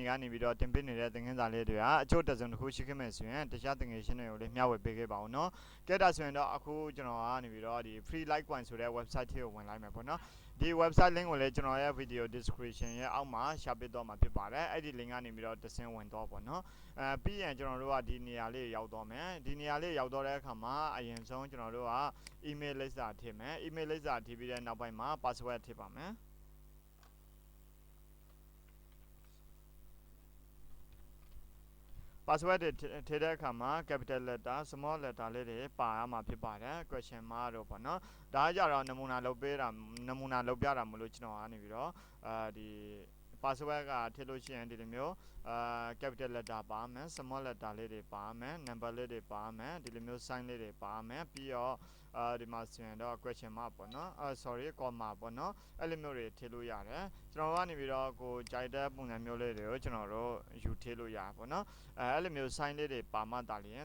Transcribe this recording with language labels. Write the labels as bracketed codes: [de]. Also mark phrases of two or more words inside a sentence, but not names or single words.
[my] ကနေပြီးတော့တင်ပြနေတဲ့သင်ခန်းစာလေးတွေကအကျိုးတစ်စုံတစ်ခုရှိခဲ့မယ်ဆိုရင်တခြားသင်ငယ်ချင်းတွေကိုလည်းမျှဝေပေးခဲ့ပါဦးเนาะကဲဒါဆိုရင်တော့အခုကျွန်တော်ကနေပြီးတော့ဒီ Free Litecoin ဆိုတဲ့ website ကိုဝင်လိုက်မယ်ပေါ့နော်ဒီ [en] website link [my] ကိုလည်းကျွန်တော်ရဲ့ [en] video description [my] ရဲ့အောက်မှာရှာပေးတော့မှာဖြစ်ပါတယ်အဲ့ဒီ link ကနေပြီးတော့တစ်ဆင့်ဝင်တော့ပေါ့နော်ပြီးရင်ကျွန်တော်တို့ကဒီနေရာလေးရောက်တော့မယ်ဒီနေရာလေးရောက်တော့တဲ့အခါမှာအရင်ဆုံးကျွန်တော်တို့က email လိပ်စာထည့်မယ် email လိပ်စာထည့်ပြီးတဲ့နောက်ပိုင်းမှာ password ထည့်ပါမယ် password ထည့်တဲ့အခါမှာ [en] capital letter small letter [my] လေးတွေပါရမှာဖြစ်ပါတယ် [en] question mark [my] တော့ပေါ့နော်ဒါကြတော့နမူနာလုပ်ပြတာမလို့ကျွန်တော်ကနေပြီးတော့ဒီ password ကထည့်လို့ရှိရင်ဒီလိုမျိုး [en] capital letter [my] ပါမယ် [en] small letter [my] လေး တွေပါမယ် number လေးတွေပါမယ်ဒီလိုမျိုး sign လေးတွေပါမယ်ပြီးတော့ဒီမှာဆိုရင်တော့ [en] question mark [my] ပေါ့နော် [en] sorry comma [my] ပေါ့နော်အဲ့လိုမျိုးတွေထည့်လို့ရတယ်ကျွန် တော်ကနေပြီးတော့ကိုကြိုက်တဲ့ပုံစံမျိုးလေးတွေကိုကျွန်တော်တို့ယူထည့်လို့ရပေါ့နော်အဲ့လိုမျိုး sign လေးတွေပါမှတာလျင်